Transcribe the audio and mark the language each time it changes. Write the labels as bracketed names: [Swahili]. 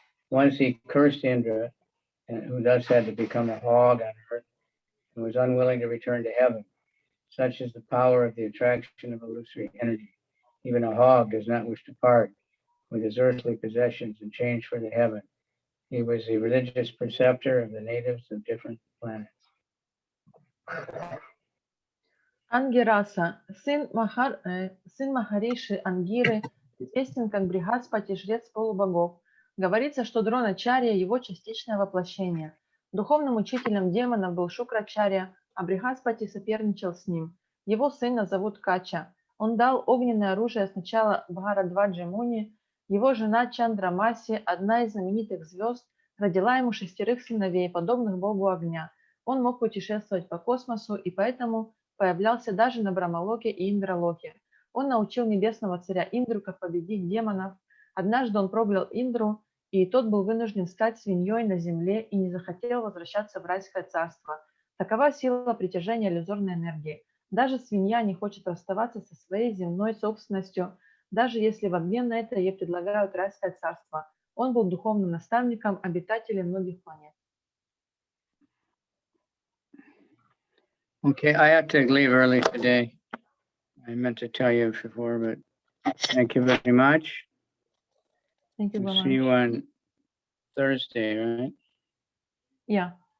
[English] Once he cursed Indra, who thus had to become a hog on earth, and was unwilling to return to heaven. Such is the power of the attraction of illusory energy. Even a hog does not wish to part with his earthly possessions and change for the heaven. He was the religious preceptor of the natives of different planets. [Russian] Ангираса, сын Махариши Ангиры, известен как Бригаспати, жрец полубогов. Говорится, что Дроначарья – его частичное воплощение. Духовным учителем демонов был Шукрачарья, а Бригаспати соперничал с ним. Его сына зовут Кача. Он дал огненное оружие сначала Бхарадваджи Муни. Его жена Чандрамаси, одна из знаменитых звезд, родила ему 6 сыновей, подобных богу огня. Он мог путешествовать по космосу и поэтому появлялся даже на Брамалоке и Индралоке. Он научил небесного царя Индру, как победить демонов. Однажды он проклял Индру, и тот был вынужден стать свиньей на земле и не захотел возвращаться в райское царство. Такова сила притяжения иллюзорной энергии. Даже свинья не хочет расставаться со своей земной собственностью, даже если в обмен на это ей предлагают райское царство. Он был духовным наставником обитателей многих планет. [English] Okay, I have to leave early today. I meant to tell you before, but thank you very much. Thank you very See much. you on Thursday, right? Yeah.